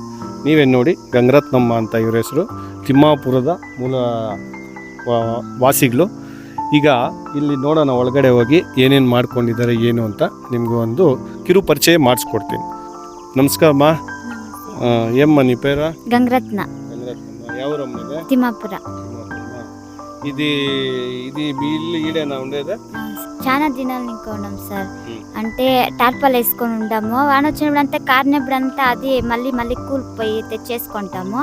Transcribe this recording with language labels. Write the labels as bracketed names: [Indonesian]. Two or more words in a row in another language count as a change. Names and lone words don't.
[Kannada] ನೀವೇನು ನೋಡಿ, ಗಂಗರತ್ನಮ್ಮ ಅಂತ ಇವ್ರ ಹೆಸರು. ತಿಮ್ಮಾಪುರದ ಮೂಲ ವಾಸಿಗಳು. ಈಗ ಇಲ್ಲಿ ನೋಡೋಣ, ಒಳಗಡೆ ಹೋಗಿ ಏನೇನು ಮಾಡ್ಕೊಂಡಿದ್ದಾರೆ ಏನು ಅಂತ ನಿಮಗೂ ಒಂದು ಕಿರು ಪರಿಚಯ ಮಾಡಿಸ್ಕೊಡ್ತೀನಿ. [Telugu] ನಮಸ್ಕಾರಮ್ಮ. ಏಮ್ಮ నీ పేరు? గంగరత్న. ఎవరమ్మా? తిమ్మాపుర. ఇది మీ ఇల్లు ఈడేనా ఉండేదా? చాలా దినాలు ఇంకా ఉన్నాం సార్. అంటే టార్పాల్ వేసుకొని ఉంటాము. వాన వచ్చినప్పుడు అంతా కారినప్పుడు అంతా అది మళ్ళీ కూలిపోయి తెచ్చేసుకుంటాము.